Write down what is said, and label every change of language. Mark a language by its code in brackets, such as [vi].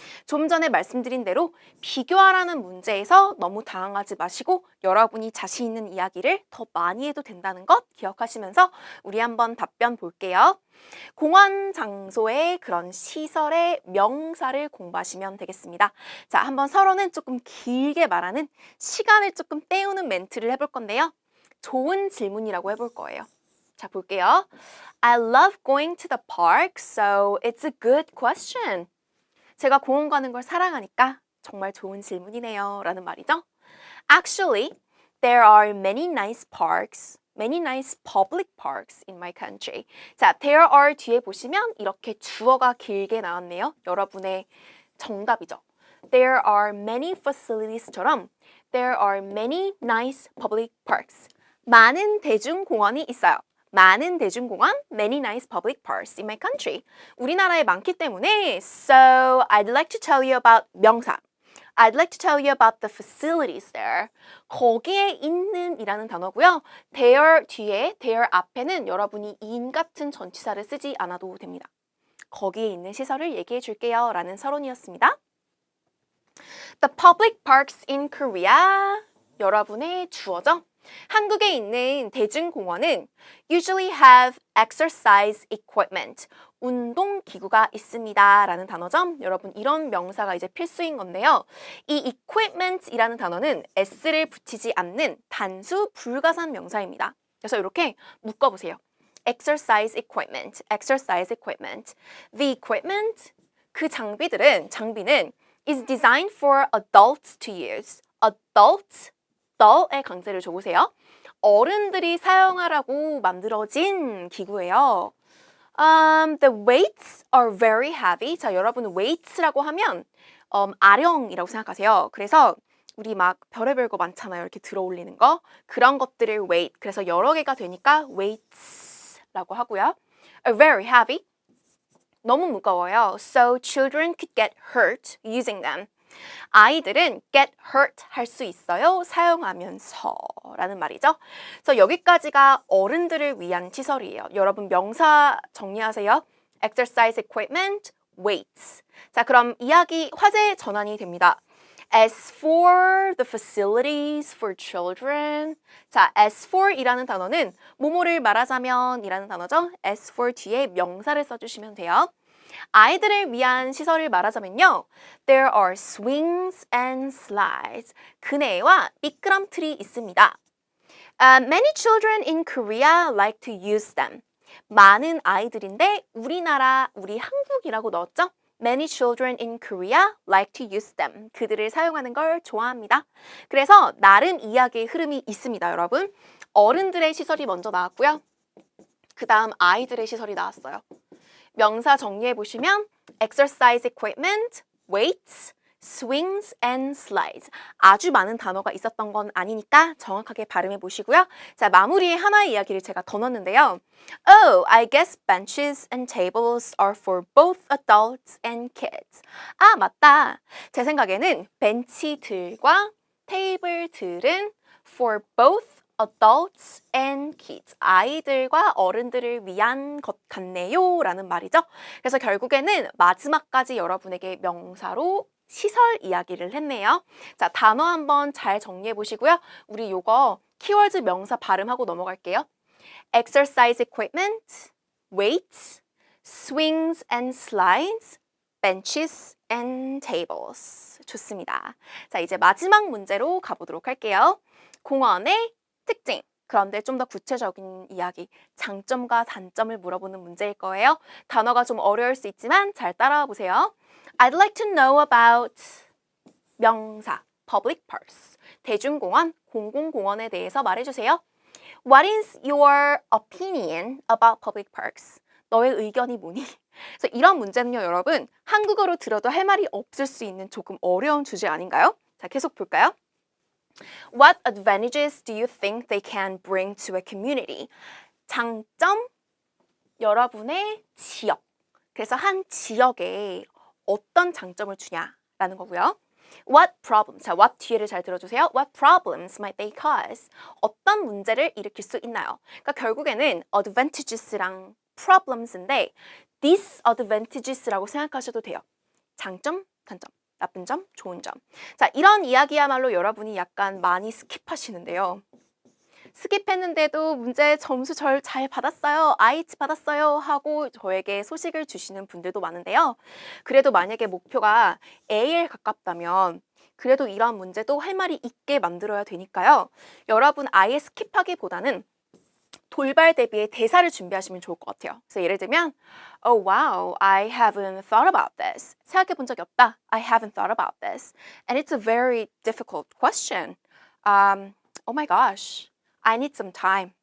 [ko] 좀 전에 말씀드린 대로 비교하라는 문제에서 너무 당황하지 마시고 여러분이 자신 있는 이야기를 더 많이 해도 된다는 것 기억하시면서 우리 한번 답변 볼게요. 공원 장소의 그런 시설의 명사를 공부하시면 되겠습니다. 자, 한번 서로는 조금 길게 말하는 시간을 조금 때우는 멘트를 해볼 건데요. 좋은 질문이라고 해볼 거예요. 자, 볼게요. [en] I love going to the park, so it's a good question. [ko] 제가 공원 가는 걸 사랑하니까 정말 좋은 질문이네요. 라는 말이죠. [en] Actually, there are many nice parks, many nice public parks in my country. [ko] 자, there are 뒤에 보시면 이렇게 주어가 길게 나왔네요. 여러분의 정답이죠. [en] There are many facilities처럼 there are many nice public parks. [ko] 많은 대중공원이 있어요. 많은 대중공원, [en] many nice public parks in my country. [ko] 우리나라에 많기 때문에 [en] so I'd like to tell you about 명사. I'd like to tell you about the facilities there. [ko] 거기에 있는 이라는 단어고요. there 뒤에, there 앞에는 여러분이 in 같은 전치사를 쓰지 않아도 됩니다. 거기에 있는 시설을 얘기해 줄게요 라는 서론이었습니다. [en] The public parks in Korea. [ko] 여러분의 주어죠. 한국에 있는 대중공원은 [en] usually have exercise equipment. [ko] 운동기구가 있습니다 라는 단어죠. 여러분 이런 명사가 이제 필수인 건데요. 이 equipment이라는 단어는 s를 붙이지 않는 단수 불가산 명사입니다. 그래서 이렇게 묶어보세요. [en] exercise equipment, exercise equipment. The equipment, [ko] 그 장비는 [en] is designed for adults to use. [ko] adults, the의 강세를 줘보세요. 어른들이 사용하라고 만들어진 기구예요. [en] The weights are very heavy. [ko] 자, 여러분 weights라고 하면 아령이라고 생각하세요. 그래서 우리 막 별의별 거 많잖아요. 이렇게 들어 올리는 거. 그런 것들을 weight. 그래서 여러 개가 되니까 weights라고 하고요. [en] Are very heavy. [ko] 너무 무거워요. [en] So children could get hurt using them. [ko] 아이들은 [en] get hurt [ko] 할 수 있어요. 사용하면서 라는 말이죠. 그래서 여기까지가 어른들을 위한 시설이에요. 여러분 명사 정리하세요. [en] exercise equipment, weights. [ko] 자, 그럼 이야기 화제 전환이 됩니다. [en] As for the facilities for children. [ko] 자, as for 이라는 단어는 뭐뭐를 말하자면 이라는 단어죠. as for 뒤에 명사를 써주시면 돼요. 아이들을 위한 시설을 말하자면요. [en] There are swings and slides. [ko] 그네와 미끄럼틀이 있습니다. [en] Many children in Korea like to use them. [ko] 많은 아이들인데 우리 한국이라고 넣었죠? [en] Many children in Korea like to use them. [ko] 그들을 사용하는 걸 좋아합니다. 그래서 나름 이야기의 흐름이 있습니다, 여러분. 어른들의 시설이 먼저 나왔고요. 그 다음 아이들의 시설이 나왔어요. 명사 정리해 보시면 [en] exercise equipment, weights, swings and slides. [ko] 아주 많은 단어가 있었던 건 아니니까 정확하게 발음해 보시고요. 자, 마무리에 하나의 이야기를 제가 더 넣었는데요. [en] Oh, I guess benches and tables are for both adults and kids. [ko] 아, 맞다. 제 생각에는 벤치들과 테이블들은 [en] for both adults and kids. [ko] 아이들과 어른들을 위한 것 같네요 라는 말이죠. 그래서 결국에는 마지막까지 여러분에게 명사로 시설 이야기를 했네요. 자, 단어 한번 잘 정리해 보시고요. 우리 요거 키워드 명사 발음하고 넘어갈게요. [en] exercise equipment, weights, swings and slides, benches and tables. [ko] 좋습니다. 자, 이제 마지막 문제로 가보도록 할게요. 공원의 특징. 그런데 좀 더 구체적인 이야기, 장점과 단점을 물어보는 문제일 거예요. 단어가 좀 어려울 수 있지만 잘 따라와 보세요. [en] I'd like to know about 명사, public parks, [ko] 대중공원, 공공공원에 대해서 말해주세요. [en] What is your opinion about public parks? [ko] 너의 의견이 뭐니? 그래서 이런 문제는요, 여러분, 한국어로 들어도 할 말이 없을 수 있는 조금 어려운 주제 아닌가요? 자, 계속 볼까요? [en] What advantages do you think they can bring to a community? [ko] 장점, 여러분의 지역. 그래서 한 지역에 어떤 장점을 주냐라는 거고요. [en] What problems, [ko] 자, what 뒤에를 잘 들어주세요. [en] What problems might they cause? [ko] 어떤 문제를 일으킬 수 있나요? 그러니까 결국에는 advantages랑 problems인데 disadvantages라고 생각하셔도 돼요. 장점, 단점. 나쁜 점, 좋은 점. 자, 이런 이야기야말로 여러분이 약간 많이 스킵하시는데요. 스킵했는데도 문제 점수 잘 받았어요. IH 받았어요. 하고 저에게 소식을 주시는 분들도 많은데요. 그래도 만약에 목표가 A에 가깝다면 그래도 이런 문제도 할 말이 있게 만들어야 되니까요. 여러분 아예 스킵하기보다는 돌발 대비의 대사를 준비하시면 좋을 것 같아요. 그래서 예를 들면 [en] Oh wow, I haven't thought about this. [ko] 생각해 본 적이 없다. [en] I haven't thought about this. And it's a very difficult question. Oh my gosh, I need some time.